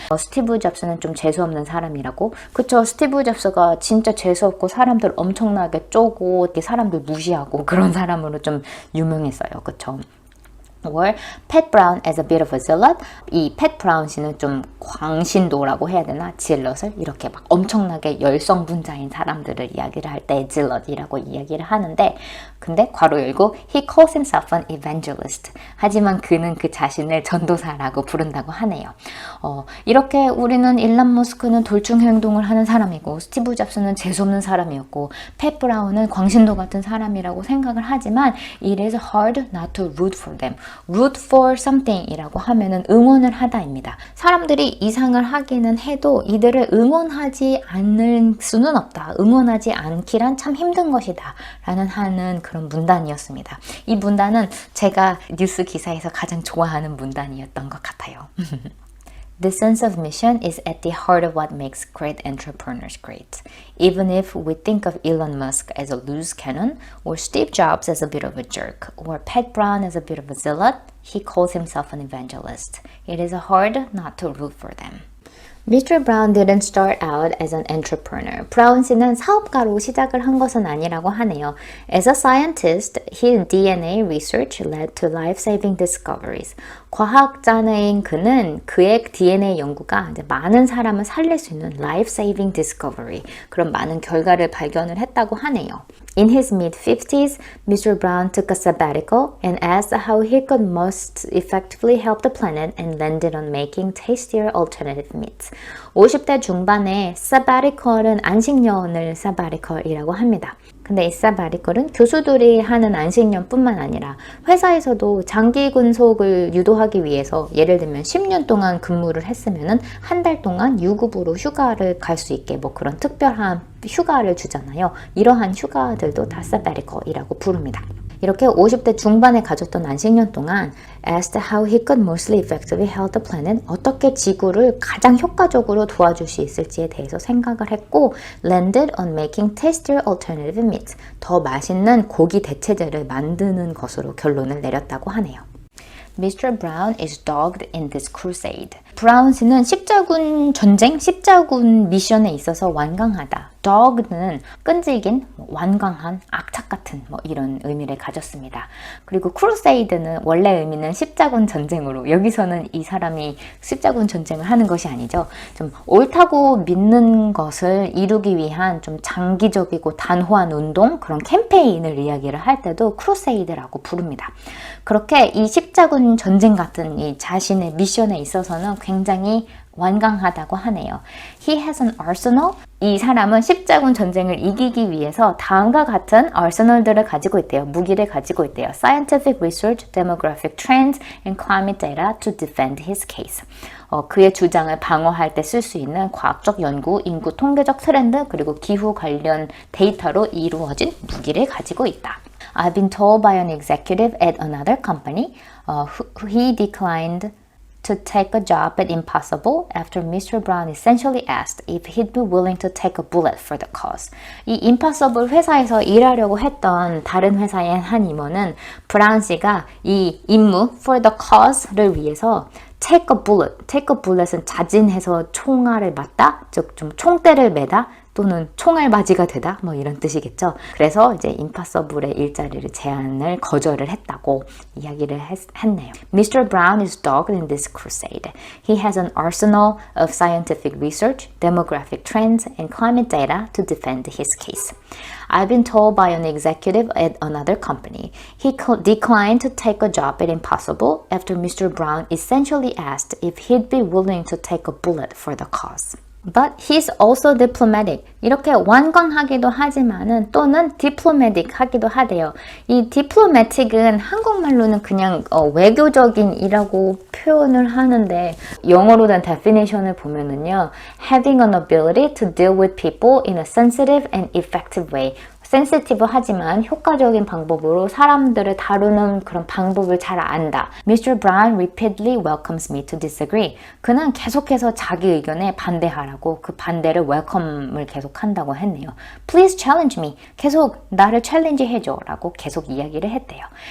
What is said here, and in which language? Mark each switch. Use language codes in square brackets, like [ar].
[ko] 스티브 잡스는 좀 재수없는 사람이라고. 그쵸, 스티브 잡스가 진짜 재수없고 사람들 엄청나게 쪼고 이렇게 사람들 무시하고 그런 사람으로 좀 유명했어요. 그쵸? [en] or Pat Brown as a bit of a zealot. [ko] 이 Pat Brown 씨는 좀 광신도라고 해야 되나? 질럿을 이렇게 막 엄청나게 열성분자인 사람들을 이야기를 할 때 zealot이라고 이야기를 하는데 근데 괄호 열고 [en] he calls himself an evangelist. [ko] 하지만 그는 그 자신을 전도사라고 부른다고 하네요. 이렇게 우리는 일론 머스크는 돌출 행동을 하는 사람이고 스티브 잡스는 재수없는 사람이었고 팻 브라운은 광신도 같은 사람이라고 생각을 하지만 [en] it is hard not to root for them. root for something [ko] 이라고 하면은 응원을 하다입니다. 사람들이 이상을 하기는 해도 이들을 응원하지 않을 수는 없다. 응원하지 않기란 참 힘든 것이다. 라는 하는 그런 문단이었습니다. 이 문단은 제가 뉴스 기사에서 가장 좋아하는 문단이었던 것 같아요. [en] The sense of mission is at the heart of what makes great entrepreneurs great. Even if we think of Elon Musk as a loose cannon, or Steve Jobs as a bit of a jerk, or Pat Brown as a bit of a zealot, he calls himself an evangelist. It is hard not to root for them. Mr. Brown didn't start out as an entrepreneur. [ko] 브라운 씨는 사업가로 시작을 한 것은 아니라고 하네요. [en] As a scientist, his DNA research led to life-saving discoveries. [ko] 과학자인 그는 그의 DNA 연구가 이제 많은 사람을 살릴 수 있는 life-saving discovery, 그런 많은 결과를 발견을 했다고 하네요. [en] In his mid-50s, Mr. Brown took a sabbatical and asked how he could most effectively help the planet and landed on making tastier alternative meats. [ko] 50대 중반에 sabbatical은 안식년을 sabbatical이라고 합니다. 근데 이 sabbatical은 교수들이 하는 안식년뿐만 아니라 회사에서도 장기 근속을 유도하기 위해서 예를 들면 10년 동안 근무를 했으면은 한 달 동안 유급으로 휴가를 갈 수 있게 뭐 그런 특별한 휴가를 주잖아요. 이러한 휴가들도 다 sabbatical이라고 부릅니다. 이렇게 50대 중반에 가졌던 안식년 동안 [en] asked how he could mostly effectively help the planet, [ko] 어떻게 지구를 가장 효과적으로 도와줄 수 있을지에 대해서 생각을 했고 [en] landed on making tastier alternative meats, [ko] 더 맛있는 고기 대체제를 만드는 것으로 결론을 내렸다고 하네요. [en] Mr. Brown is dogged in this crusade. [ko] 브라운 씨는 십자군 전쟁, 십자군 미션에 있어서 완강하다. dogged는 끈질긴, 완강한, 악착 같은 뭐 이런 의미를 가졌습니다. 그리고 crusade는 원래 의미는 십자군 전쟁으로, 여기서는 이 사람이 십자군 전쟁을 하는 것이 아니죠. 좀 옳다고 믿는 것을 이루기 위한 좀 장기적이고 단호한 운동, 그런 캠페인을 이야기를 할 때도 crusade라고 부릅니다. 그렇게 이 십자군 전쟁 같은 이 자신의 미션에 있어서는 굉장히 완강하다고 하네요. [en] He has an arsenal [ko] 이 사람은 십자군 전쟁을 이기기 위해서 다음과 같은 arsenal들을 가지고 있대요. 무기를 가지고 있대요. [en] Scientific research, demographic trends, and climate data to defend his case. [ko] 그의 주장을 방어할 때 쓸 수 있는 과학적 연구, 인구 통계적 트렌드, 그리고 기후 관련 데이터로 이루어진 무기를 가지고 있다. [en] I've been told by an executive at another company he declined to take a job at Impossible after Mr. Brown essentially asked if he'd be willing to take a bullet for the cause. [ko] 이 Impossible 회사에서 일하려고 했던 다른 회사의 한 임원은 브라운 씨가 이 임무 for the cause를 위해서 [en] take a bullet [ko] 은 자진해서 총알을 맞다, 즉 좀 총대를 매다 또는 총알맞이가 되다 뭐 이런 뜻이겠죠. 그래서 이제 임파서블의 일자리를 제안을 거절을 했다고 이야기를 했네요. [en] Mr. Brown is dogged in this crusade. He has an arsenal of scientific research, demographic trends, and climate data to defend his case. I've been told by an executive at another company he declined to take a job at Impossible after Mr. Brown essentially asked if he'd be willing to take a bullet for the cause. But he's also diplomatic. [ko] 이렇게 완강하기도 하지만은 또는 diplomatic 하기도 하대요. 이 diplomatic은 한국말로는 그냥 외교적인이라고 표현을 하는데 영어로 된 definition을 보면은요, [en] having an ability to deal with people in a sensitive and effective way. [ko] 센시티브 하지만 효과적인 방법으로 사람들을 다루는 그런 방법을 잘 안다. [en] Mr. Brown repeatedly welcomes me to disagree. [ko] 그는 계속해서 자기 의견에 반대하라고 그 반대를 welcome을 계속 한다고 했네요. [en] Please challenge me. [ko] 계속 나를 챌린지 해줘 라고 계속 이야기를 했대요.